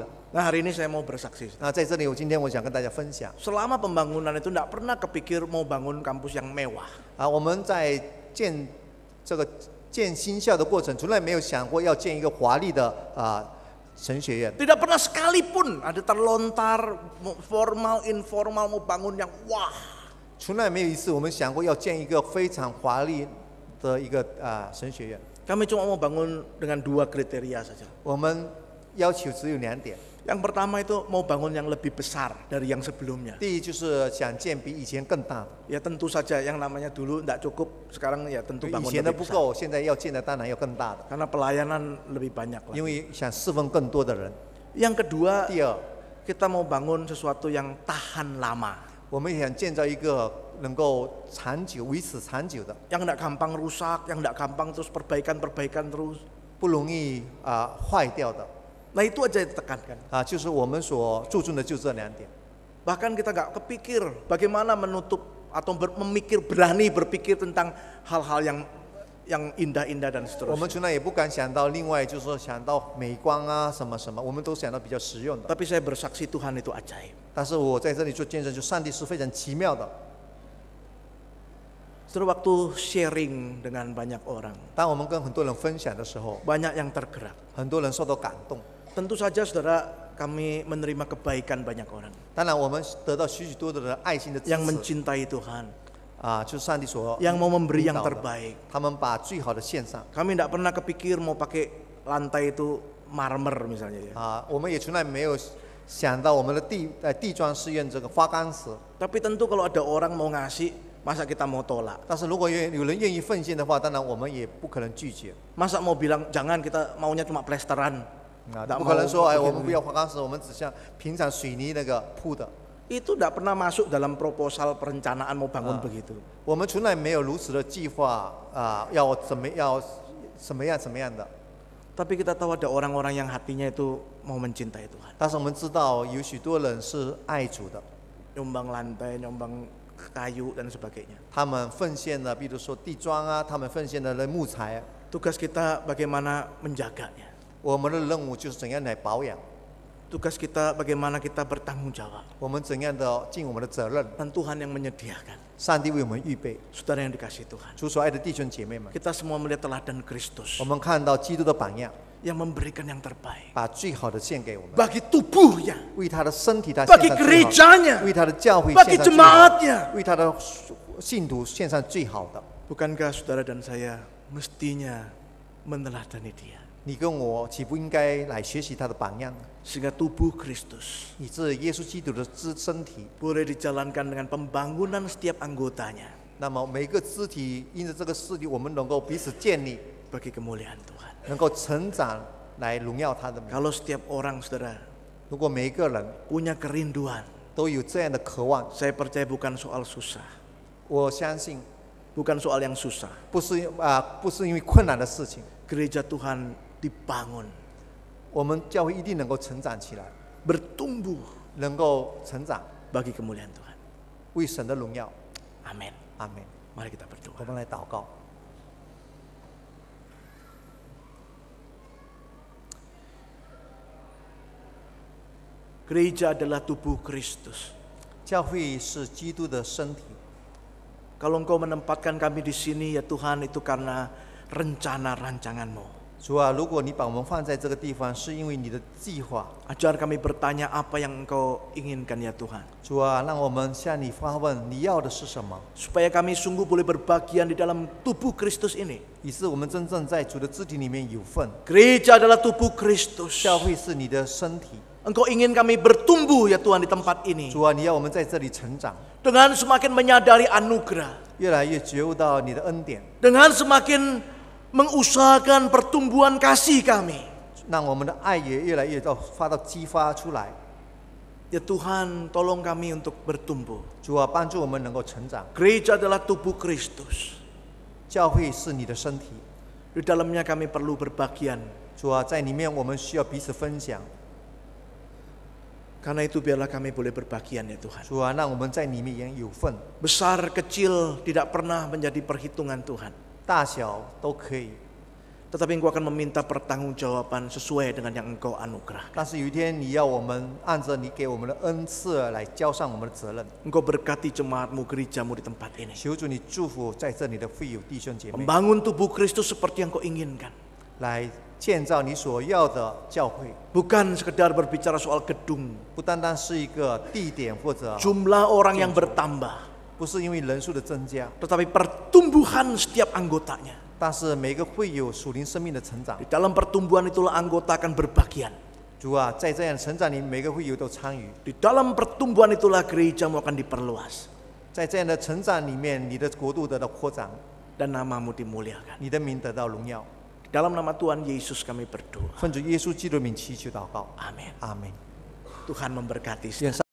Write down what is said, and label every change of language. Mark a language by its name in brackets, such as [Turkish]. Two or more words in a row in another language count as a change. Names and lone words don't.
[Indonesian] Nah, hari ini saya mau bersaksi. [Chinese] 那在这里，今天我想跟大家分享 [Indonesian] Selama pembangunan itu tidak pernah kepikir mau bangun kampus yang mewah. [Chinese] 我们在建新校的过程，从来没有想过要建一个华丽的神学院。 [Indonesian] Tidak pernah sekalipun ada terlontar formal informal mau bangun yang wah. [Chinese] 从来没有一次我们想过要建一个非常华丽的一个神学院。 [Indonesian] Kami cuma mau bangun dengan 2 kriteria saja. [Chinese] 我们要求只有2点。 [Indonesian] Yang pertama itu mau bangun yang lebih besar dari yang sebelumnya. [Chinese] 第一就是想建比以前更大的。 [Indonesian] Ya tentu saja yang namanya dulu tidak cukup, sekarang ya tentu [Chinese] 以 [Indonesian] bangun [Chinese] 前的 [Indonesian] lebih [Chinese] 不 [Indonesian] besar. [Chinese] 够，现在要建的当然要更大的， [Indonesian] Karena pelayanan lebih banyak [Chinese] 因 [Indonesian] lagi. [Chinese] 为想侍奉更多的人。 [Indonesian] Yang kedua, [Chinese] 第二， [Indonesian] kita mau bangun sesuatu yang tahan lama. [Chinese] 我们也想建造一个能够长久、维持长久的， [Indonesian] Yang tidak gampang rusak, yang tidak gampang terus perbaikan terus. [Chinese] 不容易坏掉的。 [Indonesian] Nah itu aja ditekankan. [Chinese] 就是我们所注重的就这2点。 [Indonesian] Bahkan kita nggak kepikir bagaimana menutup atau berani berpikir tentang hal-hal yang indah-indah dan [Chinese] 我们 [Indonesian] seterusnya. [Chinese] 从来也不敢想到另外就是说想到美观什么什么，我们都想到比较实用的。 [Indonesian] Tapi saya bersaksi Tuhan itu ajaib. [Chinese] 但是我在这里做见证，就上帝是非常奇妙的。 [Indonesian] Setelah waktu sharing dengan banyak orang, [Chinese] 当我们跟很多人分享的时候， [Indonesian] banyak yang tergerak. [Chinese] 很多人受到感动。 [Indonesian] Tentu saja saudara, kami menerima kebaikan banyak orang [Chinese] 当然，我们得到许多的人爱心的支 [Indonesian] yang [Chinese] 持 [Indonesian] mencintai Tuhan, [Chinese] 就是上帝所 [Indonesian] yang mau memberi yang [Chinese] 引导的 [Indonesian] terbaik. [Chinese] 他们把最好的献上 [Indonesian] Kami tidak pernah kepikir mau pakai lantai itu marmer misalnya ya. [Chinese] 我们也从来没有想到我们的地砖是用这个花岗石。 [Indonesian] Tapi tentu kalau ada orang mau ngasih, masa kita mau tolak? [Chinese] 但是如果有人愿意奉献的话，当然我们也不可能拒绝。 [Indonesian] Masa mau bilang jangan, kita maunya cuma plesteran? [Chinese] 不可能说我们不要花岗石，我们只像平常水泥那个铺的。 [Indonesian] Itu tidak pernah masuk dalam proposal perencanaan mau bangun begitu. [Chinese] 我们从来没有如此的计划要怎么样的。 [Indonesian] Tapi kita tahu ada orang-orang yang hatinya itu mau mencintai Tuhan. [Chinese] 但是我们知道有许多人是爱主的， [Indonesian] Nyumbang lantai, nyumbang kayu dan sebagainya. [Chinese] 他们奉献了，比如说地砖他们奉献了木材。 [Indonesian] Tugas kita bagaimana menjaganya. [Chinese] 我们的任务就是怎样来保养， [Indonesian] Tugas kita bagaimana kita bertanggung jawab. [Chinese] 我们怎样的尽我们的责任。 [Indonesian] Dan Tuhan yang menyediakan. [Chinese] 上帝为我们预备， [Indonesian] Saudara yang dikasih Tuhan. [Chinese] 主所爱的弟兄姐妹们， [Indonesian] Kita semua melihat teladan Kristus [Chinese] 我们看到基督的榜样， [Indonesian] yang memberikan yang terbaik [Chinese] 把最好的献给我们， [Indonesian] bagi tubuhnya, [Chinese] 为他的身体他 [Indonesian] bagi [Chinese] 献上最好的， [Indonesian] gerejanya, [Chinese] 为他的教会 [Indonesian] bagi [Chinese] 献上最好的， [Indonesian] jemaatnya. [Chinese] 为他的信徒献上最好的。 [Indonesian] Bukankah saudara dan saya mestinya meneladani dia? [Chinese] 你跟我岂不应该来学习他的榜样， [Indonesian] Sehingga tubuh Kristus [Chinese] 以致耶稣基督的身体， [Indonesian] boleh dijalankan dengan pembangunan setiap anggotanya [Chinese] 那么每个肢体因着这个势力，我们能够彼此建立， [Indonesian] bagi kemuliaan Tuhan. [Chinese] 能够成长来荣耀他的名。 [Indonesian] Kalau setiap orang saudara [Chinese] 如果每一个人 [Indonesian] punya kerinduan, [Chinese] 都有这样的渴望， [Indonesian] saya percaya bukan soal susah, [Chinese] 我相信 [Indonesian] bukan soal yang susah. [Chinese] 不是因为困难的事情， [Indonesian] Gereja Tuhan dibangun, [Chinese] 我们教会一定能够成长起来， [Indonesian] bertumbuh [Chinese] 能够成长， [Indonesian] bagi kemuliaan Tuhan. [Chinese] 为神的荣耀。 [Indonesian] Amin. [Chinese] 阿门。 [Indonesian] Mari kita berdoa. [Chinese] 我们来祷告。 [Indonesian] Gereja adalah tubuh Kristus. [Chinese] 教会是基督的身体。 [Indonesian] Kalau Engkau menempatkan kami di sini ya Tuhan, itu karena rencana rancangan-Mu. [Chinese] 主啊，如果你把我们放在这个地方，是因为你的计划。 [Indonesian] Ajar kami bertanya apa yang Engkau inginkan ya Tuhan. [Chinese] 主啊，让我们向你发问，你要的是什么？ [Indonesian] Supaya kami sungguh boleh berbagian di dalam tubuh Kristus ini. [Chinese] 以致我们真正在主的肢体里面有份。 [Indonesian] Gereja adalah tubuh Kristus. [Chinese] 教会是你的身体。 [Indonesian] Engkau ingin kami bertumbuh ya Tuhan di tempat ini. [Chinese] 主啊，你要我们在这里成长， [Indonesian] Dengan semakin menyadari anugerah. [Chinese] 越来越觉悟到你的恩典， [Indonesian] Dengan semakin mengusahakan pertumbuhan kasih kami. [Chinese] 让我们的爱也越来越激发出来。 [Indonesian] Ya Tuhan, tolong kami untuk bertumbuh. [Chinese] 主啊，帮助我们能够成长。 [Indonesian] Gereja adalah tubuh Kristus. [Chinese] 教会是你的身体， [Indonesian] Di dalamnya kami perlu berbagian. [Chinese] 主啊，在里面我们需要彼此分享。 [Indonesian] Karena itu biarlah kami boleh berbagian ya Tuhan. [Chinese] 主啊，让我们在里面也有份， [Indonesian] Besar kecil tidak pernah menjadi perhitungan Tuhan. [Chinese] 大小都可以。 [Indonesian] Tetapi Engkau akan meminta pertanggungjawaban sesuai dengan yang Engkau anugerahkan. [Chinese] 但是有一天你要我们按着你给我们的恩赐来交上我们的责任。 [Indonesian] Engkau berkati jemaatmu, gerejamu di tempat ini. [Chinese] 求主你祝福在这里的会友弟兄姐妹， [Indonesian] Membangun tubuh Kristus seperti yang Kau inginkan. [Chinese] 来建造你所要的教会， [Indonesian] Bukan sekedar berbicara soal gedung. [Chinese] 不单单是一个地点或者 [Indonesian] Jumlah orang yang bertambah. [Chinese] 不是因为人数的增加， [Indonesian] Tetapi pertumbuhan setiap anggotanya. [Chinese] 但是每个会有属灵生命的成长 [Indonesian] Di。dalam pertumbuhan itulah anggota akan berbagian. [Chinese] 主啊，在这样的成长里，每个会友都参与。 [Indonesian] Di dalam pertumbuhan itulah gerejamu akan diperluas. [Chinese] 在这样的成长里面，你的国度得到扩张， [Indonesian] Dan namamu dimuliakan. [Chinese] 你的名得到荣耀。 [Indonesian] Di dalam nama Tuhan Yesus kami berdoa. [Chinese] 奉主耶稣基督的名祈求祷告， [Indonesian] Amin. [Chinese] 阿门。 [Indonesian] Tuhan memberkati. [Chinese] 愿